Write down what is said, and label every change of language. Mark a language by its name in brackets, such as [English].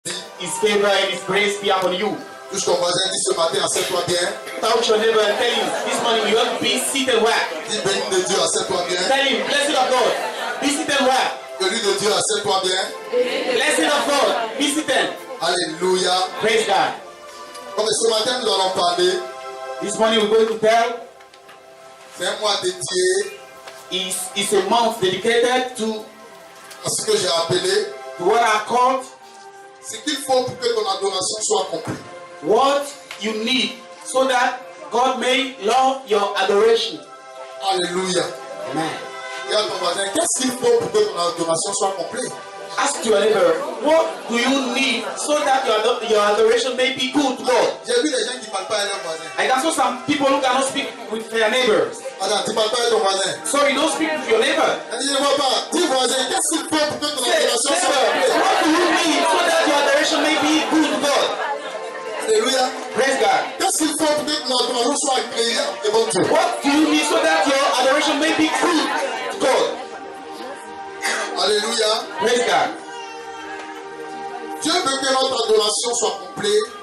[English] His favor and His grace be upon you. [French] Touche ton voisin, dis ce matin, assieds-toi bien. [English] Touch your neighbor and tell him, this morning you have to be seated where? [French] Dis béni de Dieu, assieds-toi bien. [English] Tell him, blessing of God, be seated where? [French] Béni de Dieu, assieds-toi bien. [English] Blessing of God, be seated. [French] Alléluia. [English] Praise God. [French] Comme ce matin nous allons parler, [English] This morning we're going to tell, [French] c'est un mois dédié [English] is a month dedicated to [French] à ce que j'ai appelé [English] what I called [French] ce qu'il faut pour que ton adoration soit complète. [English] what you need so that God may love your adoration. [French] Alléluia. Amen. Dis à ton voisin, qu'est-ce qu'il faut pour que ton adoration soit complète? [English] Ask your neighbor, what do you need so that your adoration may be good to God? [French] J'ai vu des gens qui ne parlent pas à leurs voisins. [English] I can see some people who cannot speak with their neighbors. [French] Attends, tu ne parles pas à ton voisin. [English] So you don't speak with your neighbor. [French] Elle dit, je ne vois pas. Dis voisin, qu'est-ce qu'il faut pour que ton [English] Say, [French] adoration soit [English] neighbor, [French] complète? [English] what do you need so that your adoration may be good to God? [French] Alléluia. [English] Praise God. [French] Qu'est-ce qu'il faut pour que ton adoration soit agréable devant Dieu? [English] What do you need so that your adoration may be good to God? [French] Alléluia. [English] Praise God. [French] Dieu veut que notre adoration soit complète.